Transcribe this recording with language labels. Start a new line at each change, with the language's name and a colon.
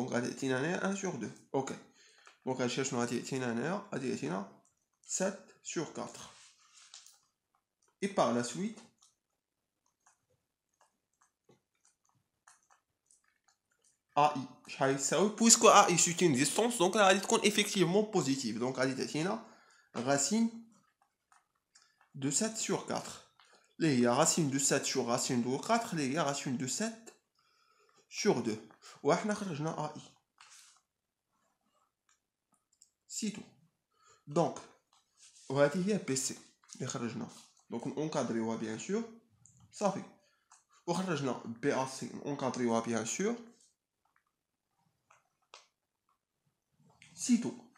Arabic: دونك غادي يعطينا هنايا
French: 1 sur 2.
Arabic: اوكي دونك هادشي شنو غادي يعطينا هنايا؟ غادي يعطينا
French: 7 sur 4. Et par la suite AI
Arabic: شحال يساوي؟ بويسكو
French: AI c'est une distance
Arabic: دونك غادي تكون
French: effectivement positive.
Arabic: دونك غادي تعطينا
French: racine de 7 sur 4
Arabic: اللي هي
French: racine de 7 sur racine de 4 اللي هي racine de 7 sur 2.
Arabic: وحنا خرجنا AI. سي تو. دونك وهذه هي بي سي اللي خرجنا. دونك نونكادريوها بيان سور صافي. وخرجنا بي ا سي نونكادريوها بيان سور سي تو.